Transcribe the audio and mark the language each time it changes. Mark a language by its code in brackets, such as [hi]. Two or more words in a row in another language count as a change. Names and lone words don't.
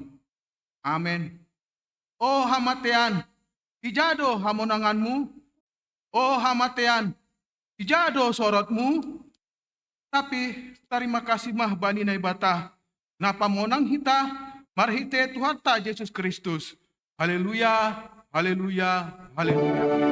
[bts] Amen. O hamatean, ijado hamonanganmu, o hamatean, ijado sorotmu, [id] tapi terima kasih [bts] mah bani na bata, na pamonang hita, marhite Tuhan ta Yesus Kristus. Haleluya, haleluya, haleluya.